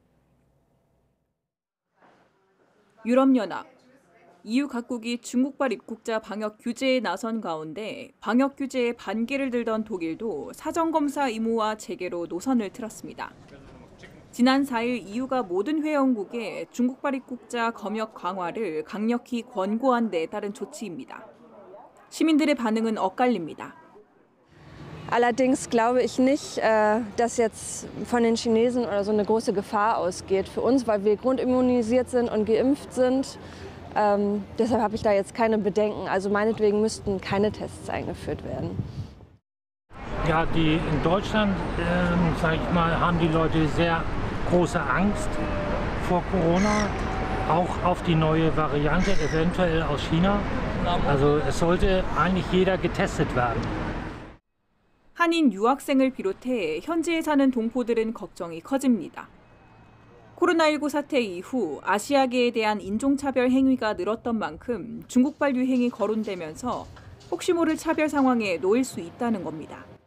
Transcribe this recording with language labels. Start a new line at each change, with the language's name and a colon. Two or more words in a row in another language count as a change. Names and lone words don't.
Korean: 유럽연합, EU 각국이 중국발 입국자 방역 규제에 나선 가운데 방역 규제에 반기를 들던 독일도 사전검사 의무화 재개로 노선을 틀었습니다. 지난 4일 EU가 모든 회원국에 중국발 입국자 검역 강화를 강력히 권고한 데 따른 조치입니다. 시민들의 반응은 엇갈립니다.
German: Allerdings glaube ich nicht, dass jetzt von den Chinesen oder so eine große Gefahr ausgeht für uns, weil wir grundimmunisiert sind und geimpft sind. Deshalb habe ich da jetzt keine Bedenken. Also meinetwegen müssten keine Tests eingeführt werden. Ja, in Deutschland, sage ich mal, haben die Leute sehr große Angst vor Corona, auch auf die neue Variante, eventuell aus China. Also es sollte eigentlich jeder getestet werden.
Korean: 한인 유학생을 비롯해 현지에 사는 동포들은 걱정이 커집니다. 코로나19 사태 이후 아시아계에 대한 인종차별 행위가 늘었던 만큼 중국발 유행이 거론되면서 혹시 모를 차별 상황에 놓일 수 있다는 겁니다.